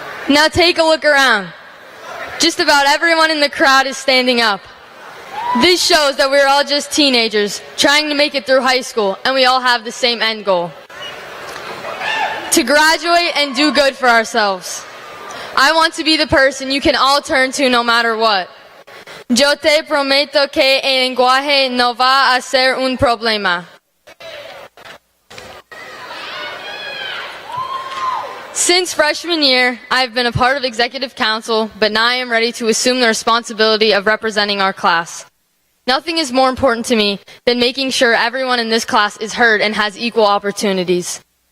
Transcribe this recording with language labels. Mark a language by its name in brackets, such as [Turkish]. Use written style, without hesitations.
[English] Now take a look around. Just about everyone in the crowd is standing up. This shows that we're all just teenagers trying to make it through high school, and we all have the same end goal: to graduate and do good for ourselves. I want to be the person you can all turn to no matter what. [Spanish] Yo te prometo que el lenguaje no va a ser un problema. [English] Since freshman year, I've been a part of Executive Council, but now I am ready to assume the responsibility of representing our class. Nothing is more important to me than making sure everyone in this class is heard and has equal opportunities.